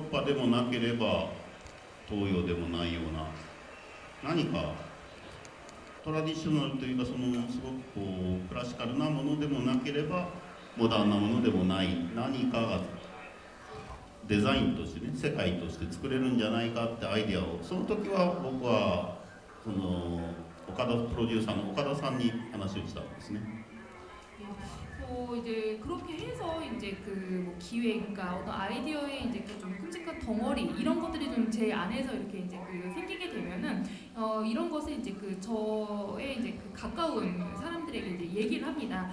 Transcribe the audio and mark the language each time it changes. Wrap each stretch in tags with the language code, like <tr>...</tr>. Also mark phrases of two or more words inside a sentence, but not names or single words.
<ja>パでもなければ東洋でもないような何かトラディショナルというかそのすごくこうクラシカルなものでもなければモダンなものでもない何かがデザインとしてね世界として作れるんじゃないかってアイデアをその時は僕はその岡田プロデューサーの岡田さんに話をしたんですね。</ja> <ko>이제 그렇게 해서 이제 그 뭐 기획, 그러니까 어떤 아이디어의 이제 그 좀 끔찍한 덩어리 이런 것들이 좀 제 안에서 이렇게 이제 그 생기게 되면은 이런 것을 이제 그 저의 이제 그 가까운 사람들에게 이제 얘기를 합니다.</ko>